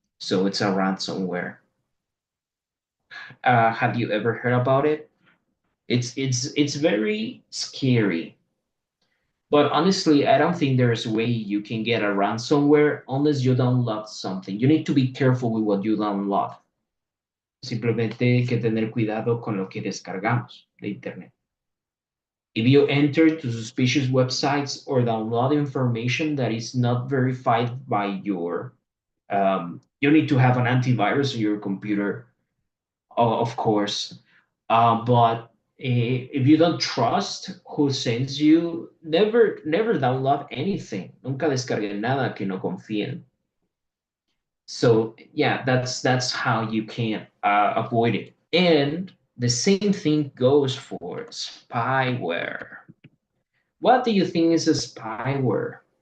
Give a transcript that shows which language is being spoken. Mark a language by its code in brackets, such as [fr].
[en] So it's a ransomware. Have you ever heard about it? It's very scary. But honestly, I don't think there's a way you can get a ransomware unless you download something. You need to be careful with what you download. [es] Simplemente hay que tener cuidado con lo que descargamos de internet. [en] If you enter to suspicious websites or download information that is not verified by you need to have an antivirus on your computer, of course. But if you don't trust who sends you, never download anything. [es] Nunca descarguen nada que no confíen. [en] So yeah, that's how you can avoid it. And the same thing goes for spyware. What do you think is a spyware?